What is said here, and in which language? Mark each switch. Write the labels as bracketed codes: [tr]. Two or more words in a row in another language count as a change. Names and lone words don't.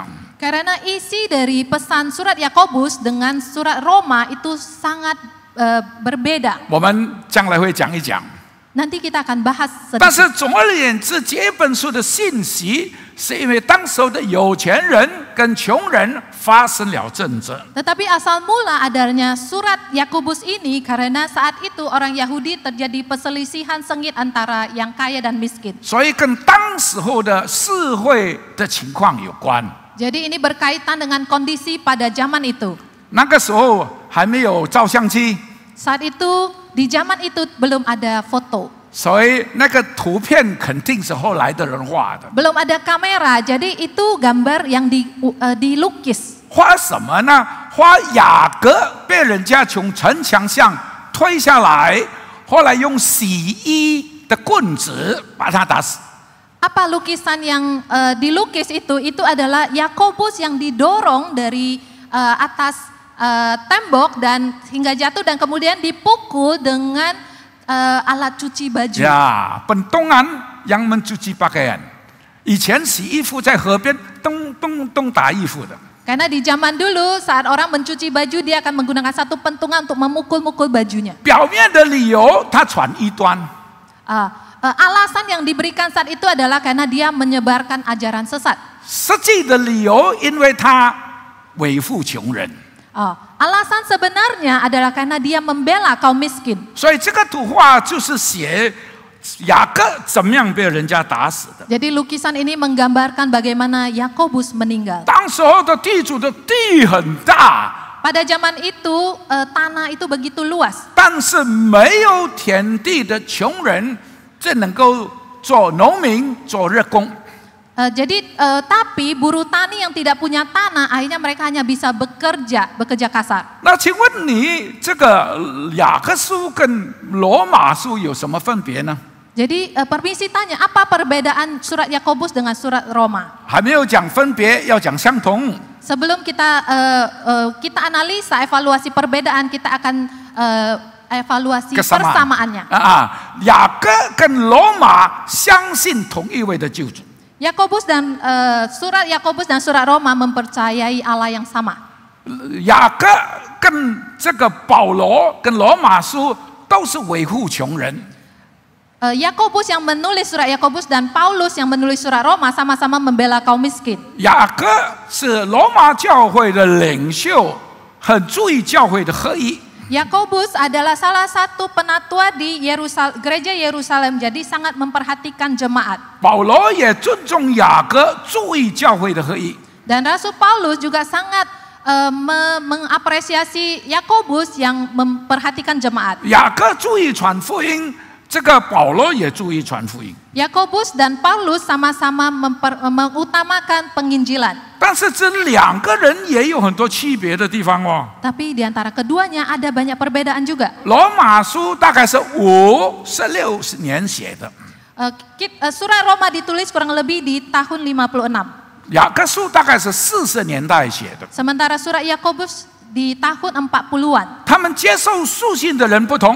[id] Karena isi dari pesan surat Yakobus dengan surat Roma itu sangat berbeda. [zh] 我们将来会讲一讲。 [id] Nanti kita akan bahas [zh] 但是 [id] sedikit. [zh] 总而言之，这本书的信息是因为当时的有钱人跟穷人发生了争执。 [id] Tetapi asal mula adanya surat Yakobus ini karena saat itu orang Yahudi terjadi perselisihan sengit antara yang kaya dan miskin. [zh] 所以跟当时候的社会的情况有关。 [id] Jadi ini berkaitan dengan kondisi pada zaman itu. [zh] 那个时候还没有照相机， [id] Saat itu di zaman itu belum ada foto, [zh] 所以那个图片肯定是后来的人画的。 [id] belum ada kamera. Jadi itu gambar yang dilukis. [zh] 画什么呢？画雅各被人家从城墙上推下来，后来用洗衣的棍子把他打死。 [id] Apa lukisan yang dilukis itu adalah Yakobus yang didorong dari atas tembok dan hingga jatuh dan kemudian dipukul dengan alat cuci baju. [zh] 呀，本东安 [id] yang mencuci pakaian， [zh] 以前洗衣服在河边咚咚咚打衣服的。 [id] Karena di zaman dulu saat orang mencuci baju dia akan menggunakan satu pentungan untuk memukul-mukul bajunya. [zh] 表面的理由他传异端， [id] Alasan yang diberikan saat itu adalah karena dia menyebarkan ajaran sesat. [zh] 实际的理由因为他维护穷人。 [id] Alasan sebenarnya adalah karena dia membela kaum miskin. [zh] 所以这个图画就是写雅各怎么样被人家打死的。 [id] Jadi lukisan ini menggambarkan bagaimana Yakobus meninggal. [zh] 当时候的地主的地很大， [id] Pada zaman itu tanah itu begitu luas. [zh] 但是没有田地的穷人，只能够做农民、做日工。 [id] Tapi buruh tani yang tidak punya tanah akhirnya mereka hanya bisa bekerja kasar. [zh] 那请问你这个雅各书跟罗马书有什么分别呢？ [id] Jadi permisi tanya, apa perbedaan surat Yakobus dengan surat Roma? [zh] 还没有讲分别，要讲相同。 [id] Sebelum kita analisa evaluasi perbedaan, kita akan evaluasi persamaannya. [zh] 雅各跟罗马相信同一位的救主。 [id] Yakobus dan surat Yakobus dan surat Roma mempercayai Allah yang sama. [zh] 雅各跟这个保罗跟罗马书都是维护穷人。 [id] Yakobus yang menulis surat Yakobus dan Paulus yang menulis surat Roma sama-sama membela kaum miskin. [zh] 雅各是罗马教会的领袖，很注意教会的合一。 [id] Yakobus adalah salah satu penatua di gereja Yerusalem, jadi sangat memperhatikan jemaat. [zh] 保罗也尊重雅各，注意教会的合一。 [id] Dan Rasul Paulus juga sangat mengapresiasi Yakobus yang memperhatikan jemaat. [zh] 雅各注意传福音，这个保罗也注意传福音。 [id] Yakobus dan Paulus sama-sama mengutamakan penginjilan. [zh] 但是这两个人也有很多区别的地方哦。 [id] Tapi di antara keduanya ada banyak perbedaan juga. [zh] 罗马书大概是56年写的， [id] Surat Roma ditulis kurang lebih di tahun 56. [zh] 雅各书大概是40年代写的。 [id] Sementara surat Yakobus di tahun 40-an. [zh] 他们接受书信的人不同。